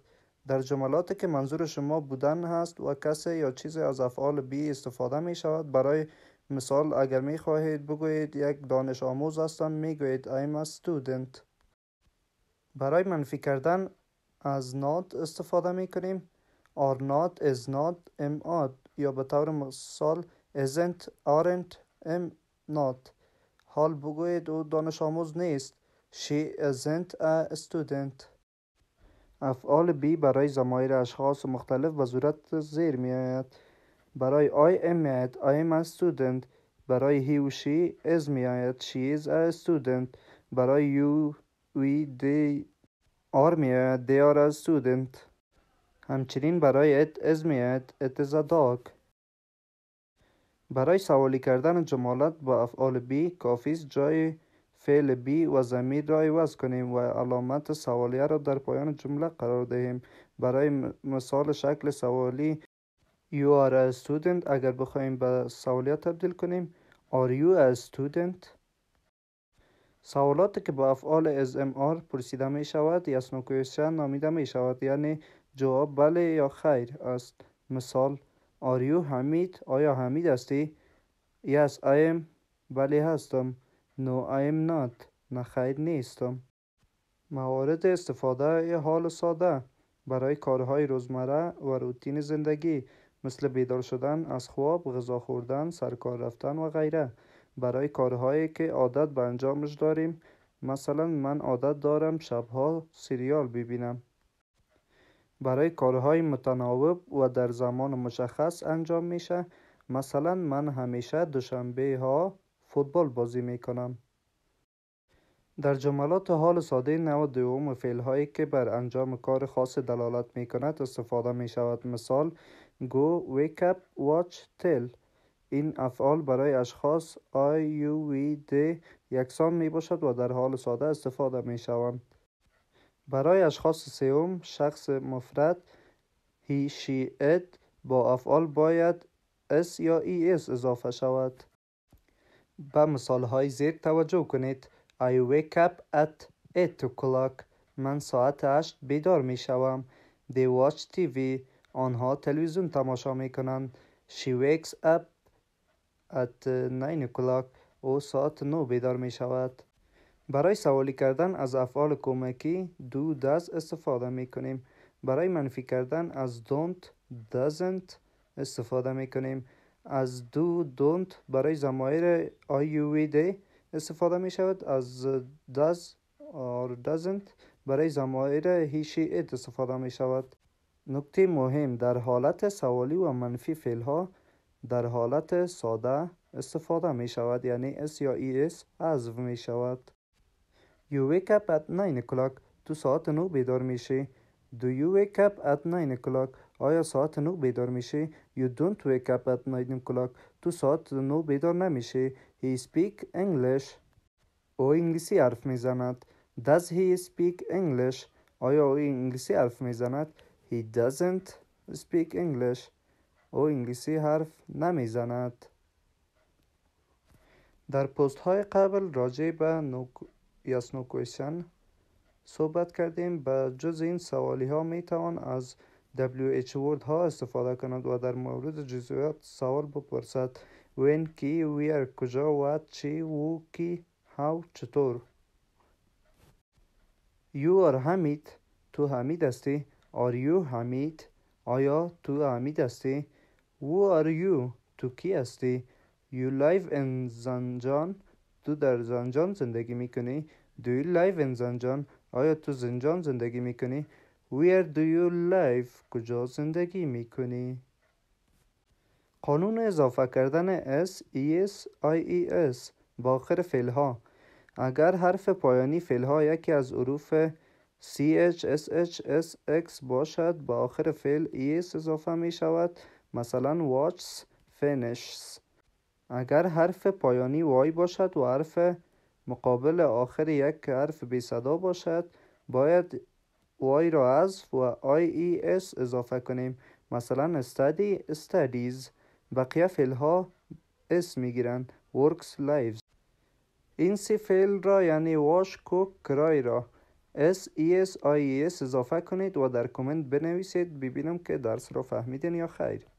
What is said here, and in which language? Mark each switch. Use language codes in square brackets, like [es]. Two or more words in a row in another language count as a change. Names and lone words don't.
[fa] در جملاتی که منظور شما بودن هست و کسی یا چیزی از افعال بی استفاده می شود. برای مثال اگر می خواهید بگویید یک دانش آموز هستم، می گویید [en] I'm a student. [fa] برای منفی کردن از not استفاده می کنیم: [en] are not, is not, am not. [fa] یا به طور مثال [en] isn't, aren't, am not. [fa] حال بگویید او دانش آموز نیست: [en] she isn't a student. [fa] افعال بی برای ضمایر اشخاص مختلف به صورت زیر می آید. [en] برای I am [fa] می آید [en] I am a student. برای he و she is [fa] می آید [en] she is a student. برای you we they are [fa] می آید [en] they are a student. [fa] همچنین برای [en] it is [fa] می آید [en] it is a dog. [fa] برای سوالی کردن جملات با افعال بی کافی است جای فعل بی و ضمیر را عوض کنیم و علامت سوالیه را در پایان جمله قرار دهیم. برای مثال شکل سوالی [en] You are a student [fa] اگر بخواهیم به سوالیه تبدیل کنیم [en] Are you a student؟ [fa] سوالاتی که با افعال SMR پرسیده می شود [en] yes no question [fa] نامیده می شود، یعنی جواب بله یا خیر است. مثال [en] Are you [fa] حمید؟ آیا حمید هستی؟ [en] Yes I am. [fa] بله هستم. [en] No I am not. [fa] نه خیر نیستم. موارد استفاده حال ساده برای کارهای روزمره و روتین زندگی مثل بیدار شدن از خواب، غذا خوردن، سرکار رفتن و غیره. برای کارهایی که عادت به انجامش داریم، مثلا من عادت دارم شبها سریال ببینم. برای کارهای متناوب و در زمان مشخص انجام میشه، مثلا من همیشه دوشنبه ها فوتبال بازی میکنم. در جملات حال ساده نوع دوم فعل هایی که بر انجام کار خاص دلالت می کند استفاده می شود. [en] مثال go, wake up, watch, tell. [fa] این افعال برای اشخاص [en] I, you, we, they [fa] یکسان می باشد و در حال ساده استفاده می شوند. برای اشخاص سوم شخص مفرد [en] he, she, it [fa] با افعال باید s یا es اضافه شود. به مثال های زیر توجه کنید. [en] I wake up at 8 o'clock. [fa] من ساعت 8 بیدار می شوم. [en] They watch TV. [fa] آنها تلویزیون تماشا می کنند. [en] She wakes up at 9 o'clock. [fa] او ساعت 9 بیدار می شود. برای سوالی کردن از افعال کمکی [en] do does [fa] استفاده می کنیم. برای منفی کردن از [en] don't doesn't [fa] استفاده می کنیم. از [en] do don't [fa] برای ضمایر [en] I, you, we, they [fa] استفاده می شود. از [en] does or doesn't [fa] برای ضمایر [en] he, she, it [fa] استفاده می شود. نکته مهم: در حالت سوالی و منفی فعل ها در حالت ساده استفاده می شود، یعنی s یا es حذف می شود. [en] You wake up at 9 o'clock. [fa] تو ساعت 9 بیدار میشی. [en] Do you wake up at 9 o'clock? [fa] آیا ساعت 9 بیدار میشی؟ [en] You don't wake up at 9 o'clock. [fa] تو ساعت 9 بیدار نمیشی. [en] He speak English. [fa] او انگلیسی حرف میزند. [en] Does he speak English? [fa] آیا او انگلیسی حرف میزند؟ [en] He doesn't speak English. [fa] او انگلیسی حرف نمیزند. در پست های قبل راجع به [en] yes no question [fa] صحبت کردیم. به جز این سوالی ها می توان از [en] WH word [fa] ها استفاده کند و در مورد جزئیات سوال بپرسد. when کی، where کجا، what چی، who کی، how چطور. [en] You are [fa] حمید. تو حمید هستی. [en] Are you [fa] حمید؟ آیا تو حمید هستی. [en] Who are you؟ [fa] تو کی هستی. [en] You live in زنجان. [fa] تو در زنجان زندگی میکنی. [en] Do you live in زنجان؟ [fa] آیا تو زنجان زندگی میکنی. [en] Where do you live؟ [fa] کجا زندگی میکنی. قانون اضافه کردن [en] s, es, ies [fa] با آخر فعل ها. اگر حرف پایانی فعل ها یکی از حروف [en] ch, sh, s, x [fa] باشد با آخر فعل es اضافه می شود. [en] مثلا watches, finishes. [fa] اگر حرف پایانی y باشد و حرف مقابل آخر یک حرف بی صدا باشد باید وای را حذف و IES اضافه کنیم. مثلا [en] study studies. [fa] بقیه فعل ها اس می گیرند. [en] works lives. [fa] این سه فعل را یعنی [en] wash cook [fa] کرای را SES IES اضافه کنید و در کامنت بنویسید ببینم که درس را فهمیدین یا خیر.